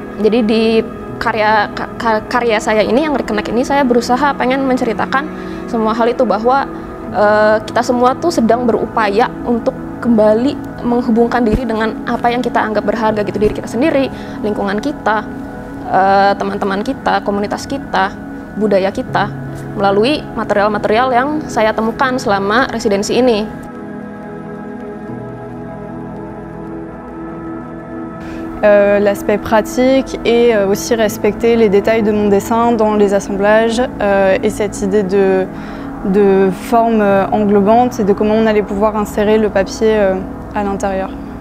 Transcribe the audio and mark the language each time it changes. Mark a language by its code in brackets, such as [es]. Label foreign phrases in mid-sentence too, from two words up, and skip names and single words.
[id] Jadi di karya saya ini yang Reconnect ini saya berusaha pengen menceritakan semua hal itu, bahwa kita semua tuh sedang berupaya untuk kembali menghubungkan diri dengan apa yang kita anggap berharga gitu, diri kita sendiri, lingkungan kita, teman-teman kita, komunitas kita, budaya kita, melalui material-material yang saya temukan selama residensi ini. [fr] L'aspect pratique et aussi respecter les détails de mon dessin dans les assemblages et cette idée de forme englobante et de comment on allait pouvoir insérer le papier à l'intérieur.